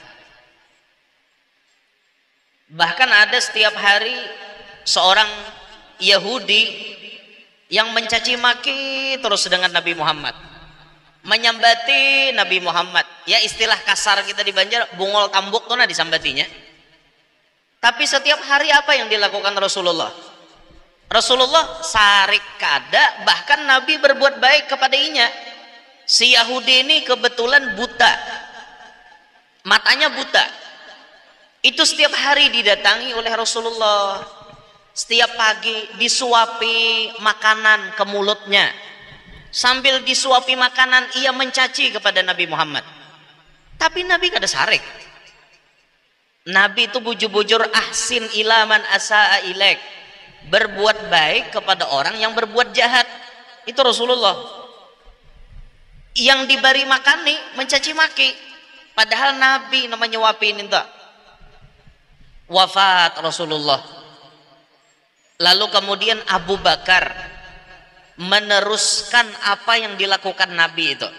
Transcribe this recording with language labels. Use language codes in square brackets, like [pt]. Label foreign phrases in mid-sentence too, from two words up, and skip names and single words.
[id] Bahkan ada setiap hari seorang Yahudi yang mencaci maki terus dengan Nabi Muhammad, menyambati Nabi Muhammad. Ya istilah kasar kita di Banjar, [bjn] bungol tambuk [id] tuh nah disambatinya. Tapi setiap hari apa yang dilakukan Rasulullah? Rasulullah sarik kada, bahkan Nabi berbuat baik kepadanya. Si Yahudi ini kebetulan buta, matanya buta. Itu setiap hari didatangi oleh Rasulullah. Setiap pagi disuapi makanan ke mulutnya. Sambil disuapi makanan ia mencaci kepada Nabi Muhammad. Tapi Nabi kada sarik. Nabi itu bujur-bujur [ar] أحسن إلى من أساء إليك. [id] Berbuat baik kepada orang yang berbuat jahat. Itu Rasulullah. Yang diberi makan nih mencaci maki. Padahal Nabi namanya nyuapin itu. Wafat Rasulullah. Lalu kemudian Abu Bakar meneruskan apa yang dilakukan Nabi itu.